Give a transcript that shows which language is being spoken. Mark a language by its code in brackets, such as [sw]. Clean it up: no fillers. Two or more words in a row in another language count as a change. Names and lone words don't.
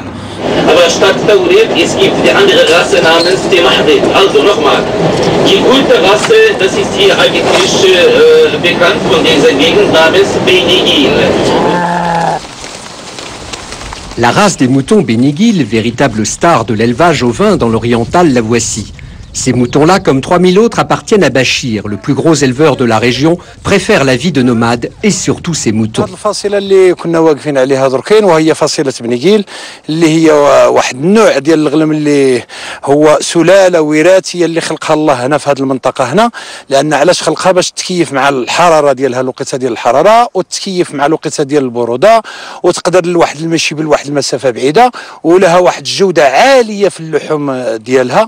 [de] Aber statt Tauret, es gibt die andere Rasse namens Temahrid. Also nochmal, die gute Rasse, das ist hier eigentlich bekannt von dieser Gegend namens Benigil. [fr] La race des moutons Benigil, véritable star de l'élevage ovin dans l'oriental, la voici. Ces moutons-là, comme 3000 autres, appartiennent à Bachir, le plus gros éleveur de la région, préfère la vie de nomade et surtout ses moutons. [ar] الفاصله اللي كنا واقفين عليها دركين وهي فاصله بنيكيل اللي هي واحد النوع ديال الغنم اللي هو سلاله وراثيه اللي خلقها الله هنا في هذه المنطقه هنا، لان علاش خلقها باش تكيف مع الحراره ديالها الوقيته ديال الحراره وتكيف مع الوقيته ديال البروده وتقدر لواحد المشي بواحد المسافه بعيده ولها واحد الجوده عاليه في اللحوم ديالها.